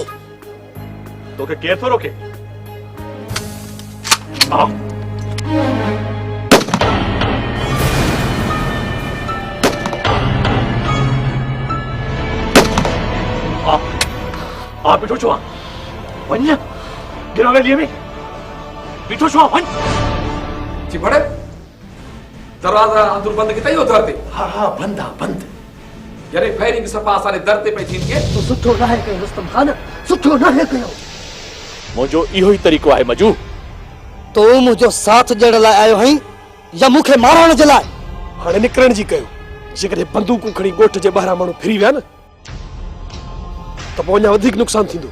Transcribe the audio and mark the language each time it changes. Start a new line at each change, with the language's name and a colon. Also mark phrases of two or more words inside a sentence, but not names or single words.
Sindhi: तोखे केरु थो रोके? आप बीठो छो? वञ गिर हवेलीअ में, बीठो छो? वञ। जी बड़े दरवाजा अंदर बंद किता यो दर ते? हाँ बंद आ, बंद। यारे फायरिंग सफा सारे दर ते पे थी के तो सुठो न है कयो रुस्तम खान, सुठो न है कयो। मुझो इहो ही तरीक़ो आहे मजू। तो मुझो साथ ॾियण लाइ आयो हई या मूंखे मारण जे लाइ? हाणे निकिरण जी कयो। जेकॾहिं बंदूकूं खणी ॻोठ जे ॿाहिरां माण्हू फिरी विया न त पोइ अञा वधीक नुक़सान थींदो।